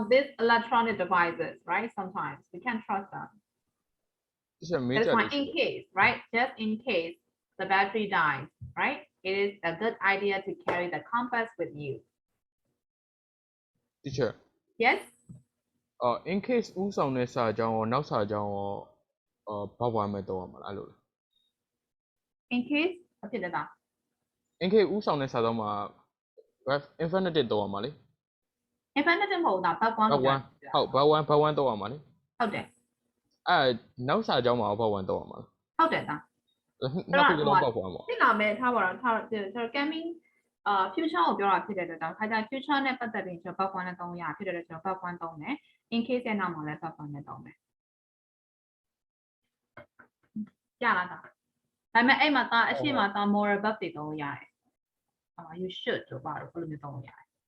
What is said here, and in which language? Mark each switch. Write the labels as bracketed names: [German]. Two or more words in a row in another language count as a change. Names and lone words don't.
[English] on these electronic devices, right? Sometimes we can't trust them. Teacher, That's major why issue. in case, right? Just in case the battery dies, right? It is a good idea to carry the compass with you. Teacher, Yes? in case [Burmese] ဥဆောင်တဲ့စာကြောင်းရောနောက်စာကြောင်းရောဘာဝမဲ့တော့ရမှာလားအဲ့လိုလား [English] In case [Burmese] ဘာဖြစ်လဲတာ [English] in case [Burmese] ဥဆောင်တဲ့စာကြောင်းမှာ [English] ref infinitive [Burmese] တော့ရမှာလေ infinitive မဟုတ်ဘူးဒါ verb 1 ဘာ လို့ပြော 1 တာ ဟုတ်ဘာ1တော့ရမှာလေ ဟုတ်တယ် အဲ့နောက်စာကြောင်းမှာဘာ1တော့ရမှာ ဟုတ်တယ်ဒါ လားနှစ်ခုလုံးဘာ1ပေါ့ ဖြစ်လာမယ်ထားပါတော့ကျွန်တော် [English] coming future [Burmese] ကိုပြောတာဖြစ်တဲ့အတွက်ကြောင့်ခါကျ future နဲ့ပတ်သက်ပြီးကျွန်တော် verb 1နဲ့သုံးရဖြစ်တဲ့အတွက်ကျွန်တော် verb 1သုံးမယ် [English] in case [Burmese] ရဲ့နောက်မှာလည်း verb 1နဲ့သုံးမယ်ရလားဒါပေမဲ့အဲ့မှာဒါအရှိမဒါ [English] moral verb [Burmese] တွေသုံးလို့ရတယ် [English] you should [Burmese] တို့ပါတော့ဘယ်လိုမျိုးသုံးလို့ရတယ်